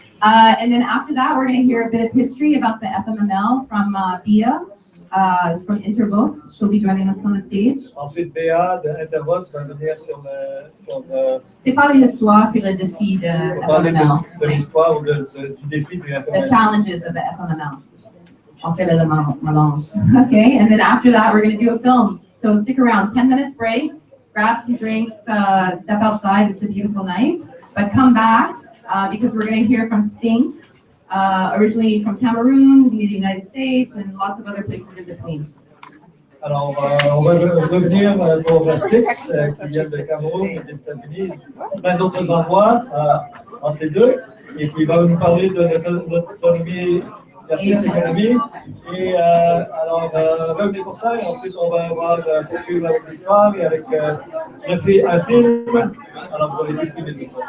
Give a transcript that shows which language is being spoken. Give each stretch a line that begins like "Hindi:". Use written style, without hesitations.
English: And then after that, we're going to hear a bit of history about the FMML from Bia, from Intervos. She'll be joining us on the stage.
French: Ensuite, Béa de Intervos va venir sur le. C'est pas l'histoire, c'est le défi de FMML. De l'histoire ou du défi du FMML.
English: The challenges of the FMML.
French: On fait le mélange.
English: Okay, and then after that, we're going to do a film. So stick around, 10 minutes break, grab some drinks, step outside. It's a beautiful night, but come back. Because we're going to hear from Sphinx, originally from Cameroon, the United States, and lots of other places in between.
French: Alors, on va revenir pour Sphinx, qui vient de Cameroun et des États-Unis, plein d'autres endroits entre les deux, et puis il va nous parler de notre autonomie versus économie. Et alors, revenez pour ça, et ensuite on va poursuivre avec l'histoire et avec un film. Alors, vous avez 10 minutes.